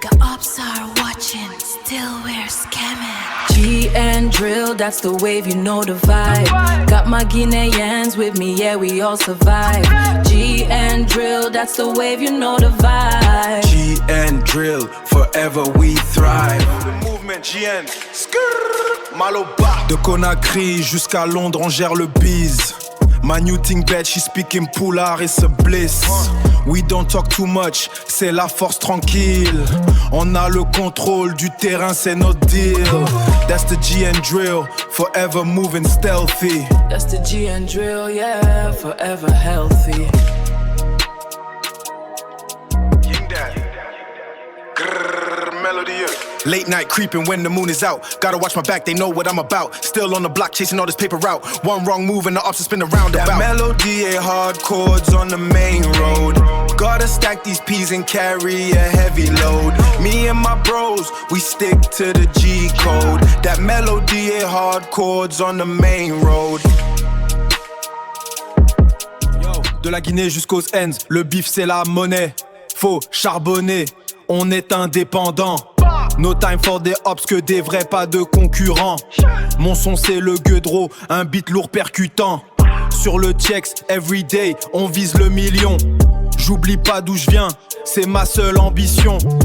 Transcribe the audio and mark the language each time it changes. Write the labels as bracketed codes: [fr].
[en] The ops are watching, still we're scamming. G and drill, that's the wave, you know the vibe. Got my Guineans with me, yeah, we all survive. G and drill, that's the wave, you know the vibe. G and drill, forever we thrive. Movement GN. Maloba. [fr] De Conakry jusqu'à Londres, on gère le biz. [en] My new thing bad, she speaking Poulard, it's a bliss. We don't talk too much, [fr] c'est la force tranquille. On a le contrôle du terrain, c'est notre deal. [en] That's the G and drill, forever moving stealthy. That's the G and drill, yeah, forever healthy. King Dad. Grrr, melody. Late night creeping when the moon is out. Gotta watch my back, they know what I'm about. Still on the block, chasing all this paper route. One wrong move and the ops will spin around That about. melody ain't hard chords on the main road. Gotta stack these P's and carry a heavy load. Me and my bros, we stick to the G code. That melody ain't hard chords on the main road. [fr] Yo, de la Guinée jusqu'aux ends, le bif c'est la monnaie. Faut charbonner, on est indépendant. [en] No time for [fr] des ops, que des vrais, pas de concurrents. Mon son c'est le gueudreau, un beat lourd percutant. Sur le checks, everyday, on vise le million. J'oublie pas d'où je viens, c'est ma seule ambition.